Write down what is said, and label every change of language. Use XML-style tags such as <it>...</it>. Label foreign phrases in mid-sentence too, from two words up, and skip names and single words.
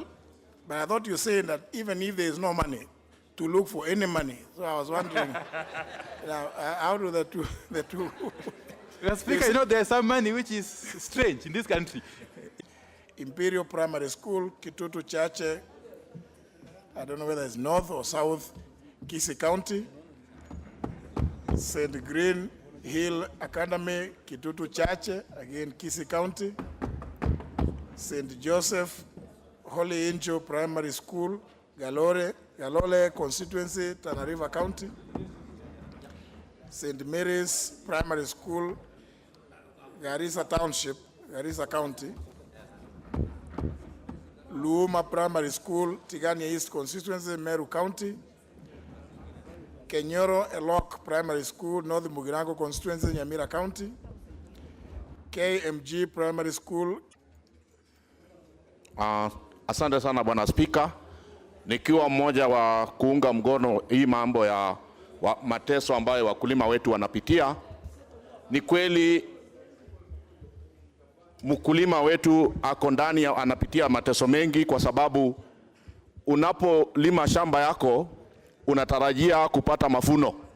<en>But I thought you were saying that even if there is no money, to look for any money. So I was wondering, how do the two Mr. Speaker, you know, there's some money which is strange in this country. Imperial Primary School, Kitutu Chache, I don't know whether it's north or south, Kisii County. St. Green Hill Academy, Kitutu Chache, again Kisii County. St. Joseph Holy Angel Primary School, Galole constituency, Tana River County. St. Mary's Primary School, Garissa Township, Garissa County. Luuma Primary School, Tigania East constituency, Meru County. Kenyoro Elok Primary School, North Mugirango constituency, Nyamira County. KMG Primary School.</en> <sw>Asante sana Bwana Spika. Nikiwa mmoja wa kuunga mkono hii mambo ya mateso ambayo wakulima wetu wanapitia. Ni kweli mkulima wetu ako ndani anapitia mateso mengi, kwa sababu unapolima shamba yako unatarajia kupata mavuno.</sw>